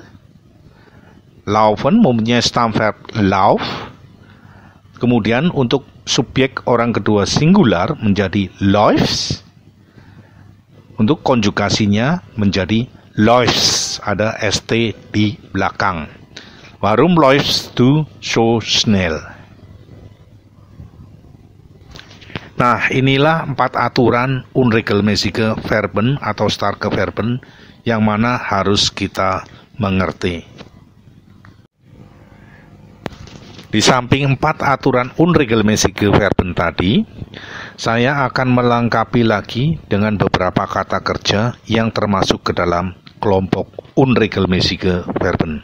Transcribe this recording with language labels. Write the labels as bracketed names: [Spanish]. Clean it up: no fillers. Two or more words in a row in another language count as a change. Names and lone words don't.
[Indonesian] Laufen mempunyai Stammverb lauf. Kemudian untuk subjek orang kedua singular menjadi läufst. Untuk konjugasinya menjadi läufst, ada st di belakang. [German] Warum läufst du so schnell? [Indonesian] Nah, inilah 4 aturan [German] unregelmäßige Verben [Indonesian] atau [German] starke Verben [Indonesian] yang mana harus kita mengerti. Di samping 4 aturan [German] unregelmäßige Verben [Indonesian] tadi, saya akan melengkapi lagi dengan beberapa kata kerja yang termasuk ke dalam kelompok [German] unregelmäßige Verben.